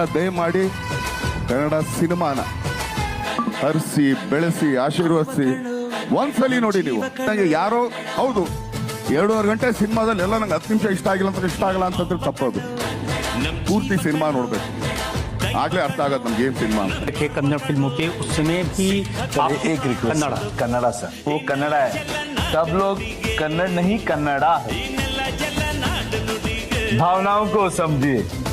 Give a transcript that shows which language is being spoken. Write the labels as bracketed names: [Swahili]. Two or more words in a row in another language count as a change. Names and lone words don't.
[Kannada] ದಯಮಾಡಿ ಕನ್ನಡ ಸಿನಿಮಾನ ಹರಿಸಿ ಬೆಳೆಸಿ ಆಶೀರ್ವದಿಸಿ ಒಂದ್ಸಲಿ ನೋಡಿ. ನೀವು ನಂಗೆ ಯಾರೋ ಹೌದು 2.5 ಗಂಟೆ ಸಿನಿಮಾದಲ್ಲಿ ಎಲ್ಲ ನಂಗೆ 10 ನಿಮಿಷ ಇಷ್ಟ ಆಗಲ್ಲ ಅಂತಂದ್ರೆ ತಪ್ಪೋದು. ಪೂರ್ತಿ ಸಿನಿಮಾ ನೋಡ್ಬೇಕು, ಆಗ್ಲೇ ಅರ್ಥ ಆಗತ್ತೆ ನಮ್ಗೆ ಏನ್ ಸಿನಿಮಾ. [Hindi] कन्नड़ फिल्मों के उस समय भी एक रिक्वेस्ट, कन्नड़ा सर, वो कन्नड़ा है. सब लोग कन्नड़ नहीं कन्नड़ा है. भावनाओं को समझिए.